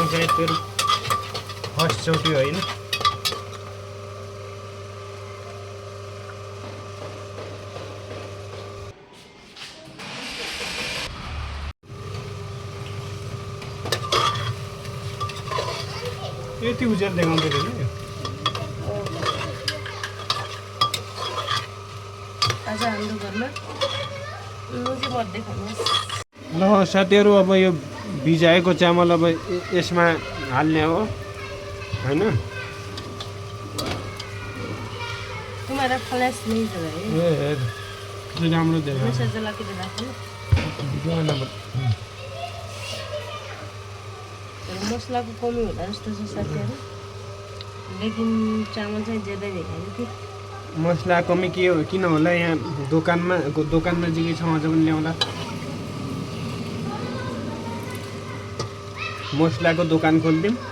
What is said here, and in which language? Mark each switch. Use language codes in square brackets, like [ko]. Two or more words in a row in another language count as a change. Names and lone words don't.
[ne] चाहिँ त्यो फर्स्ट चोटि होइन। यति उज्यालो देखाउँदै रहेछ। आज हाम्रो घरमा ल साथीहरू, अब यो भिजाएको चामल अब यसमा हाल्ने हो हैन। [hi] तुम्हारा फ्लैश नहीं जला है। [ne] ए राम्रो देखा। [hi] हमेशा जला के देना है। [ne] मसला को कमी होला जस्तो छ साथीहरु, लेकिन चामल चाहिँ ज्यादै भेटायो कि। मसला कमी के हो किन होला? यहाँ दोकानमा जिकै छ। अझ पनि ल्याउँला। मसलाको दोकान खोल्दिउँ।